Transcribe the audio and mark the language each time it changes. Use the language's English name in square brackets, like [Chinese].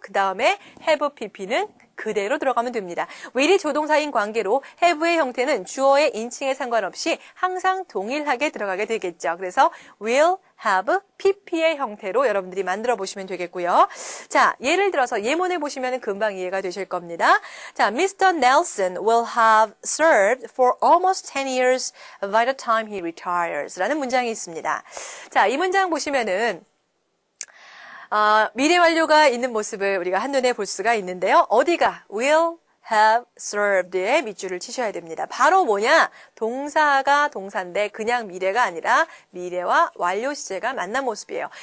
[Korean] 그 다음에 have pp는 그대로 들어가면 됩니다. will이 조동사인 관계로 have의 형태는 주어의 인칭에 상관없이 항상 동일하게 들어가게 되겠죠. 그래서 will, have, pp의 형태로 여러분들이 만들어 보시면 되겠고요. 자, 예를 들어서 예문에 보시면 금방 이해가 되실 겁니다. 자, Mr. [English] Nelson will have served for almost 10 years by the time he retires [Korean] 라는 문장이 있습니다. 자, 이 문장 보시면은 미래 완료가 있는 모습을 우리가 한눈에 볼 수가 있는데요. 어디가 [English] will have served [Korean] 에 밑줄을 치셔야 됩니다. 바로 뭐냐? 동사가 동사인데 그냥 미래가 아니라 미래와 완료 시제가 만난 모습이에요.